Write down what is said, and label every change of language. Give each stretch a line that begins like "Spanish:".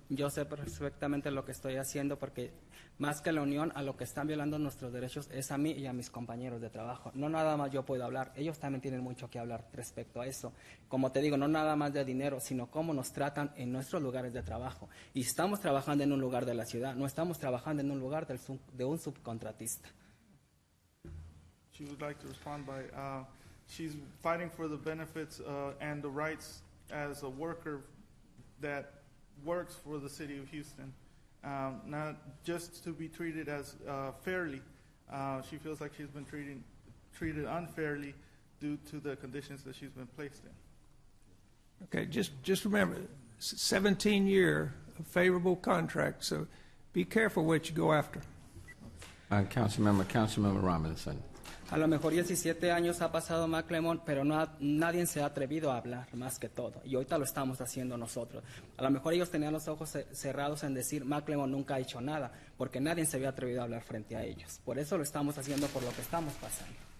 Spanish: yo sé perfectamente lo que estoy haciendo porque más que la unión, a lo que están violando nuestros derechos es a mí y a mis compañeros de trabajo. No nada más yo puedo hablar, ellos también tienen mucho que hablar respecto a eso. Como te digo, no nada más de dinero, sino cómo nos tratan en nuestros lugares de trabajo. Y estamos trabajando en un lugar de la ciudad, no estamos trabajando en un lugar de un subcontratista.
English: She would like to respond by, she's fighting for the benefits and the rights as a worker that works for the city of Houston, not just to be treated as fairly. She feels like she's been treated unfairly due to the conditions that she's been placed in. Okay, just remember, 17-year favorable contract, so be careful what you go after. Councilmember Robinson.
Spanish: A lo mejor 17 años ha pasado McLemore, pero nadie se ha atrevido a hablar más que todo. Y ahorita lo estamos haciendo nosotros. A lo mejor ellos tenían los ojos cerrados en decir McLemore nunca ha hecho nada, porque nadie se había atrevido a hablar frente a ellos. Por eso lo estamos haciendo por lo que estamos pasando.